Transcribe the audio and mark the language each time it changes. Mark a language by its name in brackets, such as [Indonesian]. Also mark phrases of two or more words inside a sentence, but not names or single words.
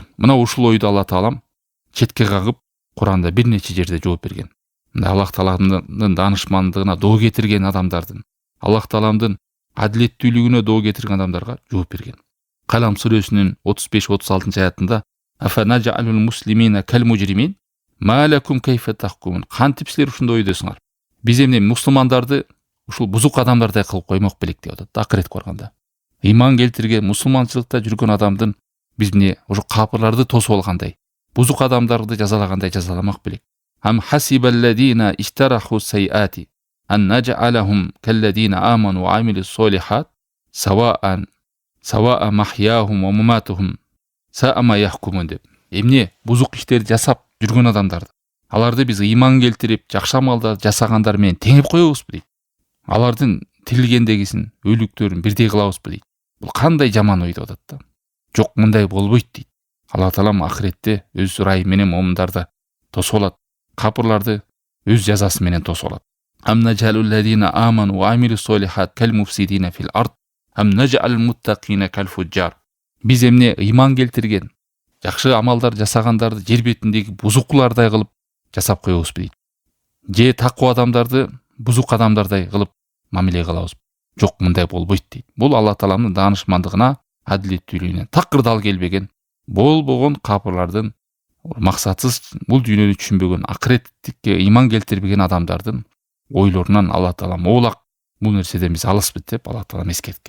[Kyrgyz] Мына ушул ойду Алла Таалам четке кагып, Куранда бир нече жерде жооп берген. Аллах Тааламдын данышмандыгына доо кетирген адамдардын, Аллах Тааламдын адилеттүүлүгүнө доо кетирген адамдарга жооп берген. Калам сүрөсүнүн 35-36 аятында [Arabic] «أفنجعل المسلمين كالمجرمين ما لكم كيف تحكمون». [Kyrgyz] Кантип силер ушундай ойдосуңар? Биз эмне мусулмандарды ушул бузук адамдардай кылып коймок белек деп атат. Акыретке барганда. Иман келтирген, мусулманчылыкта жүргөн адамдын биз эмне ошо капырларды тосуп алгандай, бузук адамдарды жазалагандай жазаламак белек. [Arabic] أم حسب الذين اجترحوا السيئات أن نجعلهم كالذين آمنوا وعملوا الصالحات سواء محياهم ومماتهم ساء ما يحكمون деп. [Kyrgyz] Эмне бузук иштерди жасап жүргөн адамдарды, аларды биз иман келтирип, жакшы амалдар жасагандар менен теңип коебузбу дейт. Алардын тирилгендегисин, өлүктөрүн бирдей кылабызбы дейт. Бул кандай жаман ой деп атат да. Жок, мындай болбойт дейт. Алла Таалам ахиретте өз ырайы менен момундарды тосуп алат. Капырларды өз жазасы менен тосуп алат. [Arabic] أم نجعل الذين آمنوا وعملوا الصالحات كالمفسدين في الأرض أم نجعل المتقين كالفجار. [Kyrgyz] Биз эмне иман келтирген, жакшы амалдар жасагандарды жер бетиндеги бузуклардай кылып жасап коебузбу дейт. Же таква адамдарды бузук адамдардай кылып мамиле кылабыз. Жок, мындай болбойт дейт. Бул Алла Тааламдын данышмандыгына, адилеттүүлүгүнө такыр дал келбеген, болбогон капырлардын, максатсыз бул дүйнөнү түшүнбөгөн, акыретке иман келтирбеген адамдардын ойлорунан Алла Таалам оолак бул нерседен биз алыспыз деп Алла Таалам эскерткен.